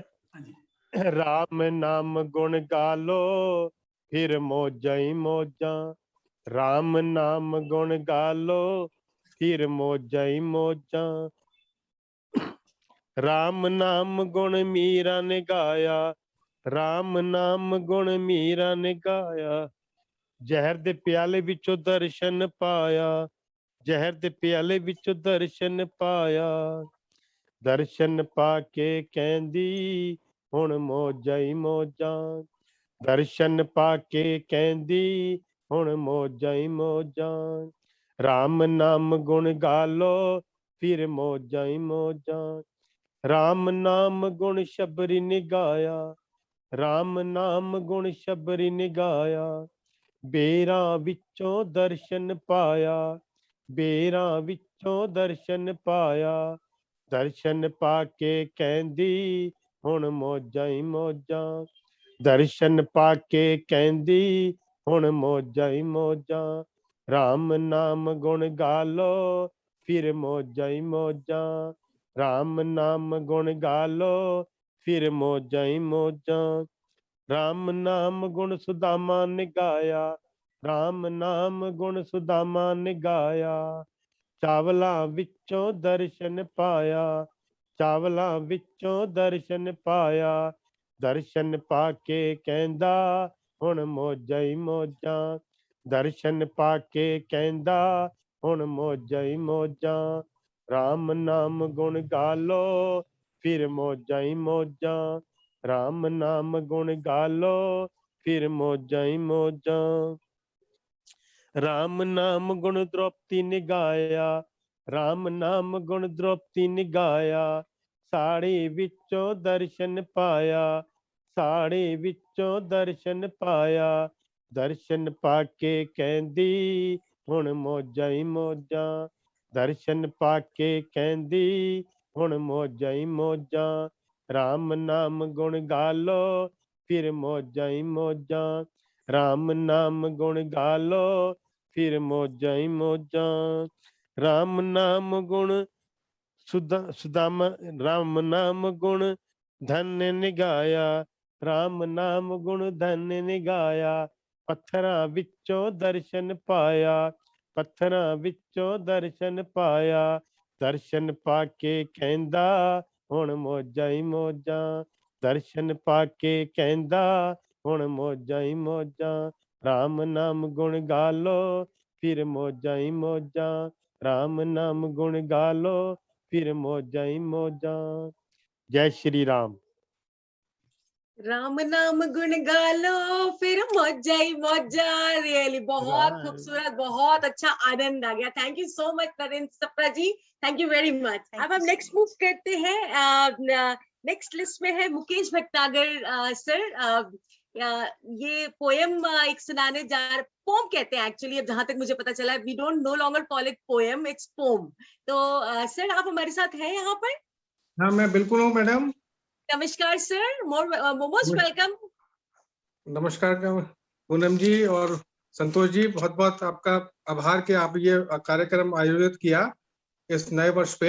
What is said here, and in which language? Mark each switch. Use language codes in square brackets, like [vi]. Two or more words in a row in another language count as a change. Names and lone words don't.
[pa] ਰਾਮ ਨਾਮ ਗੁਣ ਗਾਲੋ ਫਿਰ ਮੌਜਾ ਹੀ ਮੌਜਾ, ਰਾਮ ਨਾਮ ਗੁਣ ਗਾਲੋ ਫਿਰ ਮੌਜਾ ਹੀ ਮੌਜਾ। ਰਾਮ ਨਾਮ ਗੁਣ ਮੀਰਾ ਨੇ ਗਾਇਆ, ਰਾਮ ਨਾਮ ਗੁਣ ਮੀਰਾ ਨੇ ਗਾਇਆ, ਜ਼ਹਿਰ ਦੇ ਪਿਆਲੇ ਵਿਚੋਂ ਦਰਸ਼ਨ ਪਾਇਆ, ਜ਼ਹਿਰ ਦੇ ਪਿਆਲੇ ਵਿਚੋਂ ਦਰਸ਼ਨ ਪਾਇਆ, ਦਰਸ਼ਨ ਪਾ ਕੇ ਕਹਿੰਦੀ ਹੁਣ ਮੌਜਾ ਹੀ ਮੌਜਾ, ਦਰਸ਼ਨ ਪਾ ਕੇ ਕਹਿੰਦੀ ਹੁਣ ਮੌਜਾ ਹੀ ਮੌਜਾ। ਰਾਮ ਨਾਮ ਗੁਣ ਗਾਲੋ ਫਿਰ ਮੌਜਾ ਹੀ ਮੌਜਾ, ਰਾਮ ਨਾਮ ਗੁਣ ਸ਼ਬਰੀ ਨੇ ਗਾਇਆ, ਰਾਮ ਨਾਮ ਗੁਣ ਸ਼ਬਰੀ ਨੇ ਗਾਇਆ, ਬੇਰਾਂ ਵਿਚੋਂ ਦਰਸ਼ਨ ਪਾਇਆ, ਬੇਰਾਂ ਵਿਚੋਂ ਦਰਸ਼ਨ ਪਾਇਆ, ਦਰਸ਼ਨ ਪਾ ਕੇ ਕਹਿੰਦੀ ਹੁਣ ਮੌਜਾ ਹੀ ਮੌਜਾ, ਦਰਸ਼ਨ ਪਾ ਕੇ ਕਹਿੰਦੀ ਹੁਣ ਮੌਜਾ ਹੀ ਮੌਜਾ। ਰਾਮ ਨਾਮ ਗੁਣ ਗਾਲੋ ਫਿਰ ਮੌਜਾ ਹੀ ਮੌਜਾ, ਰਾਮ ਨਾਮ ਗੁਣ ਗਾਲੋ ਫਿਰ ਮੌਜਾ ਹੀ ਮੌਜਾ। ਰਾਮ ਨਾਮ ਗੁਣ ਸੁਦਾਮਾ ਨੇ ਗਾਇਆ, ਰਾਮ ਨਾਮ ਗੁਣ ਸੁਦਾਮਾ ਨੇ ਗਾਇਆ, ਚਾਵਲਾਂ ਵਿਚੋਂ ਦਰਸ਼ਨ ਪਾਇਆ, ਚਾਵਲਾਂ ਵਿਚੋਂ ਦਰਸ਼ਨ ਪਾਇਆ, ਦਰਸ਼ਨ ਪਾ ਕੇ ਕਹਿੰਦਾ ਹੁਣ ਮੌਜਾ ਹੀ ਮੌਜਾ, ਦਰਸ਼ਨ ਪਾ ਕੇ ਕਹਿੰਦਾ ਹੁਣ ਮੌਜਾ ਹੀ ਮੌਜਾ। ਰਾਮ ਨਾਮ ਗੁਣ ਗਾਲੋ ਫਿਰ ਮੌਜਾ ਹੀ ਮੌਜਾ, ਰਾਮ ਨਾਮ ਗੁਣ ਗਾਲੋ ਫਿਰ ਮੌਜਾ ਹੀ ਮੌਜਾ। ਰਾਮ ਨਾਮ ਗੁਣ ਦ੍ਰੋਪਦੀ ਨੇ ਗਾਇਆ, ਰਾਮ ਨਾਮ ਗੁਣ ਦ੍ਰੋਪਦੀ ਨੇ ਗਾਇਆ, ਸਾੜੀ ਵਿਚੋਂ ਦਰਸ਼ਨ ਪਾਇਆ, ਸਾੜੀ ਵਿਚੋਂ ਦਰਸ਼ਨ ਪਾਇਆ, ਦਰਸ਼ਨ ਪਾ ਕੇ ਕਹਿੰਦੀ ਹੁਣ ਮੌਜਾ ਹੀ ਮੌਜਾ, ਦਰਸ਼ਨ ਪਾ ਕੇ ਕਹਿੰਦੀ ਹੁਣ ਮੌਜਾ ਹੀ ਮੌਜਾ। ਰਾਮ ਨਾਮ ਗੁਣ ਗਾਲੋ ਫਿਰ ਮੌਜਾ ਹੀ ਮੌਜਾ, ਰਾਮ ਨਾਮ ਗੁਣ ਗਾਲੋ ਫਿਰ ਮੌਜਾ ਹੀ ਮੌਜਾ। ਰਾਮ ਨਾਮ ਗੁਣ ਸੁਦਾਮਾ, ਰਾਮ ਨਾਮ ਗੁਣ ਧੰਨਾ ਨੇ ਗਾਇਆ, ਰਾਮ ਨਾਮ ਗੁਣ ਧੰਨਾ ਨੇ ਗਾਇਆ, ਪੱਥਰਾਂ ਵਿਚੋਂ ਦਰਸ਼ਨ ਪਾਇਆ, ਪੱਥਰਾਂ ਵਿਚੋਂ ਦਰਸ਼ਨ ਪਾਇਆ, ਦਰਸ਼ਨ ਪਾ ਕੇ ਕਹਿੰਦਾ ਹੁਣ ਮੌਜਾਂ ਹੀ ਮੌਜਾਂ, ਦਰਸ਼ਨ ਪਾ ਕੇ ਕਹਿੰਦਾ ਹੁਣ ਮੌਜਾਂ ਹੀ ਮੌਜਾਂ, ਰਾਮ ਨਾਮ ਗੁਣ ਗਾ ਲੋ ਫਿਰ ਮੌਜਾਂ ਹੀ ਮੌਜਾਂ, ਰਾਮ ਨਾਮ ਗੁਣ ਗਾ ਲੋ ਫਿਰ ਮੌਜਾਂ ਹੀ ਮੌਜਾਂ। ਜੈ ਸ਼੍ਰੀ ਰਾਮ। ਰਾਮ ਨਾਮ ਗੁਣ ਗਾ ਲੋ ਫਿਰ ਮੌਜਾ ਹੀ ਮੌਜਾ। [hi] रियली बहुत [en] Right. [hi] खूबसूरत, बहुत अच्छा, आनंद आ गया। [en] thank you so much [hi] नरेंद्र सप्रा जी, [en] thank you very much. [hi] अब हम [en] next move [hi] करते हैं। [en] next list [hi] में है मुकेश भटनागर सर। ये पोएम एक सुनाने जा रहे, पोम कहते हैं एक्चुअली, अब जहां तक मुझे पता चला, [en] we don't no longer call it poem, it's pom. [hi] तो सर आप हमारे साथ हैं यहाँ पर? हाँ, मैं बिल्कुल हूँ मैडम। नमस्कार सर, [en] most welcome. [hi] नमस्कार पूनम जी और संतोष जी, बहुत बहुत आपका आभार कि आप ये कार्यक्रम आयोजित किया इस नए वर्ष पे।